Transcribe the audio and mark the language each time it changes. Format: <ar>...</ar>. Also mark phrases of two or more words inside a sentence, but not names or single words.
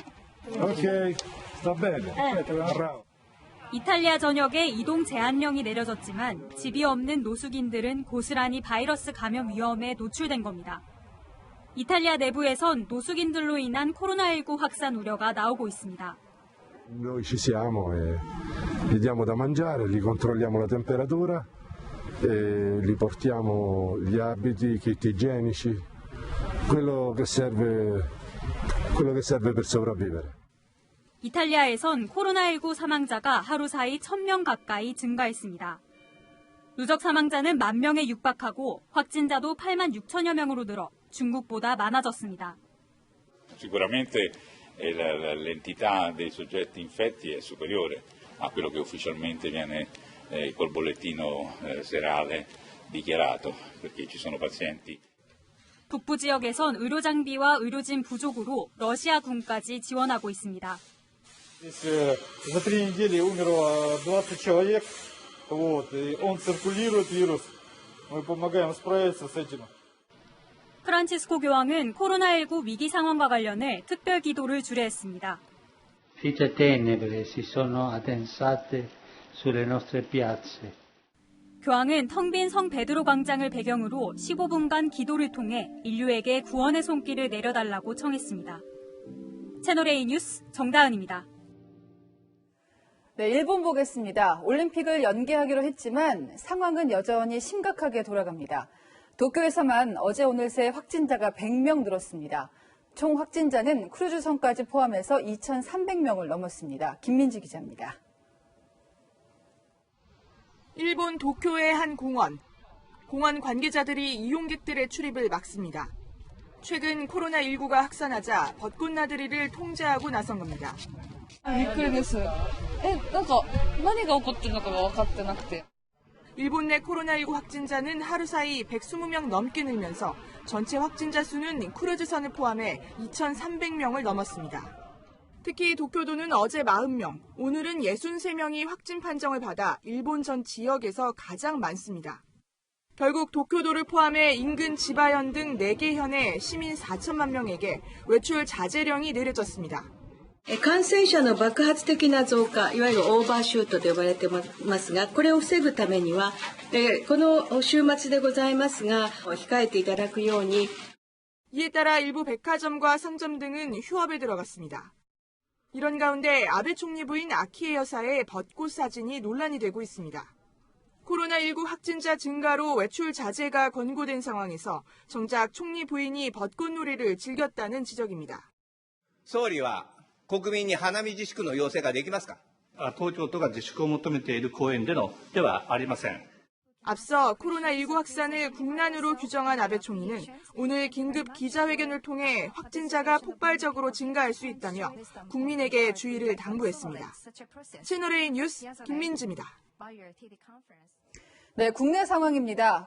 <ko>이탈리아 전역에 이동 제한령이 내려졌지만 집이 없는 노숙인들은 고스란히 바이러스 감염 위험에 노출된 겁니다. 이탈리아 내부에선 노숙인들로 인한 코로나19 확산 우려가 나오고 있습니다.</ko> <it>Noi ci siamo e gli diamo da mangiare, gli controlliamo la temperatura, gli portiamo gli abiti, kit igienici, quello che serve per sopravvivere.</it> <ko>이탈리아에선 코로나19 사망자가 하루 사이 1,000명 가까이 증가했습니다. 누적 사망자는 10,000명에 육박하고 확진자도 86,000여 명으로 늘어 중국보다 많아졌습니다.</ko> <it>Sicuramente l'entità dei soggetti infetti è superiore a quello che ufficialmente viene col bollettino serale dichiarato, perché ci sono pazienti.</it> <ko>북부 지역에선 의료 장비와 의료진 부족으로 러시아군까지 지원하고 있습니다.</ko> <ru>За 3 недели умерло 20 человек, и он циркулирует вирус. Мы помогаем справиться с этим.</ru> <ko>프란치스코 교황은 코로나19 위기 상황과 관련해 특별 기도를 주례했습니다.</ko> <it>Fitte tenebre si sono addensate sulle nostre piazze.</it> <ko>교황은 텅 빈 성 베드로 광장을 배경으로 15분간 기도를 통해 인류에게 구원의 손길을 내려달라고 청했습니다. 채널A 뉴스 정다은입니다. 네, 일본 보겠습니다. 올림픽을 연기하기로 했지만 상황은 여전히 심각하게 돌아갑니다. 도쿄에서만 어제 오늘 새 확진자가 100명 늘었습니다. 총 확진자는 크루즈선까지 포함해서 2,300명을 넘었습니다. 김민지 기자입니다. 일본 도쿄의 한 공원. 공원 관계자들이 이용객들의 출입을 막습니다. 최근 코로나19가 확산하자 벚꽃나들이를 통제하고 나선 겁니다.</ko> <ja>びっくりです。なんか何が起こってるのかが分かってなくて。</ja> <ko>일본 내 코로나19 확진자는 하루 사이 120명 넘게 늘면서 전체 확진자 수는 크루즈선을 포함해 2,300명을 넘었습니다. 특히 도쿄도는 어제 40명, 오늘은 63명이 확진 판정을 받아 일본 전 지역에서 가장 많습니다. 결국 도쿄도를 포함해 인근 지바현 등 4개 현의 시민 4천만 명에게 외출 자제령이 내려졌습니다.</ko> <ja>感染者の爆発的な増加、いわゆるオーバーシュートと呼ばれてますが、これを防ぐためには、この週末でございますが、控えていただくように。</ja> <ko>이에 따라 일부 백화점과 상점 등은 휴업에 들어갔습니다. 이런 가운데 아베 총리 부인 아키에 여사의 벚꽃 사진이 논란이 되고 있습니다. 코로나19 확진자 증가로 외출 자제가 권고된 상황에서 정작 총리 부인이 벚꽃놀이를 즐겼다는 지적입니다.</ko> <ja>総理は国民に花見自粛の要請ができますか？東京都が自粛を求めている公園でのではありません。</ja> <ko>앞서 코로나19 확산을 국난으로 규정한 아베 총리는 오늘 긴급 기자회견을 통해 확진자가 폭발적으로 증가할 수 있다며 국민에게 주의를 당부했습니다. 채널A 뉴스 김민지입니다. 네, 국내 상황입니다.</ko>